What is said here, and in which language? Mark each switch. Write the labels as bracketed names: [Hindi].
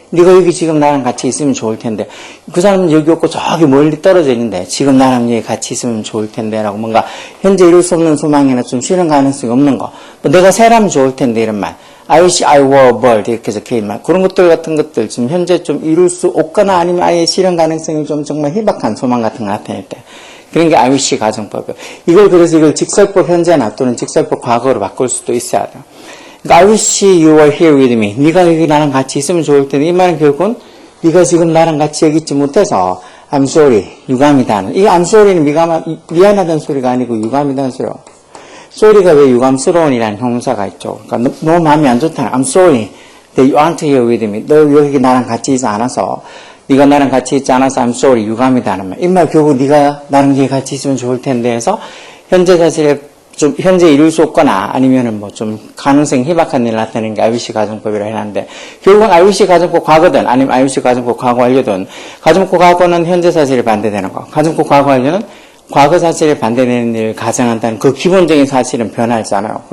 [Korean] 네가 여기 지금 나랑 같이 있으면 좋을 텐데, 그 사람은 여기 없고 저기 멀리 떨어져 있는데 지금 나랑 여기 같이 있으면 좋을 텐데 라고, 뭔가 현재 이룰 수 없는 소망이나 좀 실현 가능성이 없는 거, 내가 새라면 좋을 텐데 이런 말, [English] I wish I were a bird [Korean] 이렇게 적혀있는 말, 그런 것들 같은 것들 지금 현재 좀 이룰 수 없거나 아니면 아예 실현 가능성이 좀 정말 희박한 소망 같은 거 나타낼 때, 그런 게 I wish 가정법이에요. 이걸 직설법 현재나 또는 직설법 과거로 바꿀 수도 있어야 돼요. 그러니까 [English] I wish you were here with me. [Korean] 네가 여기 나랑 같이 있으면 좋을 텐데, 이 말은 결국은 네가 지금 나랑 같이 여기 있지 못해서 [English] I'm sorry, [Korean] 유감이다. 이 I'm sorry는 미안하다는 소리가 아니고 유감이다는 소리예요. sorry가 왜 유감스러운이라는 형용사가 있죠. 그러니까 너 마음이 안 좋다는, [English] I'm sorry that you aren't here with me. [Korean] 너 여기 나랑 같이 있지 않아서, 네가 나랑 같이 있지 않아서 [English] I'm sorry, [Korean] 유감이다는 말. 이 말 결국 네가 나랑 여기 같이 있으면 좋을 텐데 해서 현재 사실에 좀 현재 이룰 수 없거나 아니면은 좀 가능성이 희박한 일을 나타내는 게 I wish 가정법이라 해놨는데, 결국은 I wish 가정법 과거든 아니면 I wish 가정법 과거 완료든, 가정법 과거는 현재 사실에 반대되는 거, 가정법 과거 완료는 과거 사실에 반대되는 일을 가정한다는 그 기본적인 사실은 변하지 않아요.